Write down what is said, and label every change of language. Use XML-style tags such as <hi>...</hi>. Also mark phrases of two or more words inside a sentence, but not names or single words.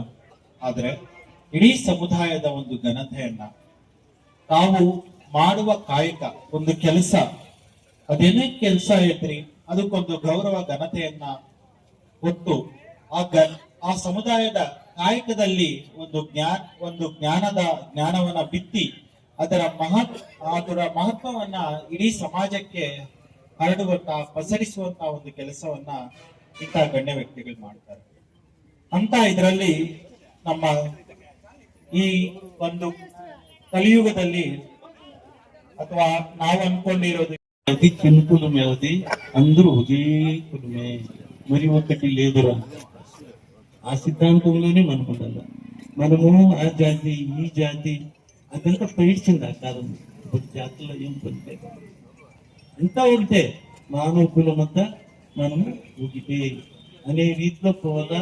<kn>ಆದ್ರೆ ಇಡೀ ಸಮುದಾಯದ ಒಂದು ಘನತೆಯನ್ನ ನಾವು ಮಾಡುವ ಕಾಯಕ, ಒಂದು ಕೆಲಸ, ಅದೇನೇ ಕೆಲಸ ಐತ್ರಿ, ಅದಕ್ಕೊಂದು ಗೌರವ ಘನತೆಯನ್ನ ಕೊಟ್ಟು ಆ ಸಮುದಾಯದ ಕಾಯಕದಲ್ಲಿ ಒಂದು ಜ್ಞಾನವನ್ನ ಬಿತ್ತಿ ಅದರ ಮಹತ್ವವನ್ನ ಇಡೀ ಸಮಾಜಕ್ಕೆ ಹರಡುವಂತ, ಪಸರಿಸುವಂತ ಒಂದು ಕೆಲಸವನ್ನ ಇಂಥ ಗಣ್ಯ ವ್ಯಕ್ತಿಗಳು ಮಾಡ್ತಾರೆ. ಅಂತ ಇದರಲ್ಲಿ ನಮ್ಮ ಈ ಒಂದು ಕಲಿಯುಗದಲ್ಲಿ, ಅಥವಾ ನಾವು ಅನ್ಕೊಂಡಿರೋದು</kn> <te>చినుకులు అందరూ ఒకే కులమే, మరి ఒక్కటి లేదురా, ఆ సిద్ధాంతంలోనే మనకు ఉండాలి. మనము ఆ జాతి ఈ జాతి అదంతా పైడ్చింది ఆ కాలం. ఇప్పుడు జాతుల్లో ఏం పని అంతా ఉంటే మానవ కులమంతా మనము ఒకటే అనే రీతిలో పోవాలా.</te>